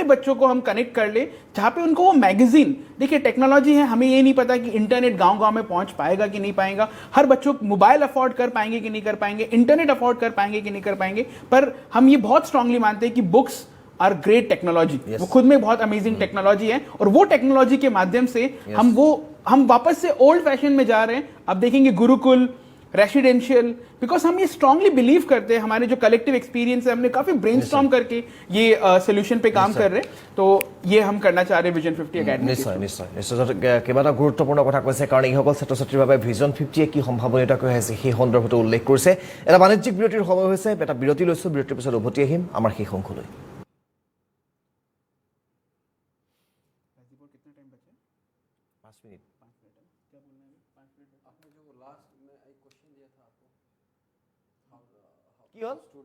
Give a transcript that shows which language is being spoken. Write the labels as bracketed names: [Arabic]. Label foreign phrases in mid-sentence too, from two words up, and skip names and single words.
[Hindi] बच्चों को हम कनेक्ट कर ले, जहाँ पे उनको वो मैगजीन, देखिए टेक्नोलॉजी है, हमें ये नहीं पता कि इंटरनेट गांव-गांव में पहुंच पाएगा कि नहीं पाएगा, हर बच्चों को [English] mobile afford [Hindi] कर पाएंगे कि नहीं कर पाएंगे, [English] internet afford [Hindi] कर पाएंगे कि नहीं कर पाएंगे, पर हम ये बहुत स्ट्रांगली मानते हैं कि [English] books are great technology, [Hindi] वो खुद में बहुत [English] amazing technology [Hindi] है, और वो टेक्नोलॉजी के माध्यम से हम वापस से [English] old fashion [Hindi] में जा रहे हैं। अब देखेंगे गुरुकुल, रेसिडेंशियल, बिकॉज हम ये [English] strongly believe [Hindi] करते हैं, हमारे जो [English] collective experience [Hindi] है, हमने काफी ब्रेनस्टॉर्म करके ये सोल्यूशन पे काम कर रहे हैं, तो ये हम करना चाह रहे हैं विजन 50 एकेडमी। [Assamese] নিশ্চয় নিশ্চয় নিশ্চয় কেইবাটা গুৰুত্বপূৰ্ণ কথা কৈছে, কাৰণ এইসকল ছাত্ৰ ছাত্ৰীৰ বাবে ভিজন 50 কি সম্ভাৱনীয়তা কৈ আছে সেই সন্দৰ্ভতো উল্লেখ কৰিছে। এটা বাণিজ্যিক বিৰতিৰ সময় হৈছে, এটা বিৰতি লৈছোঁ, বিৰতিৰ পিছত উভতি আহিম আমাৰ সেই অংশলৈ। কি হ'ল?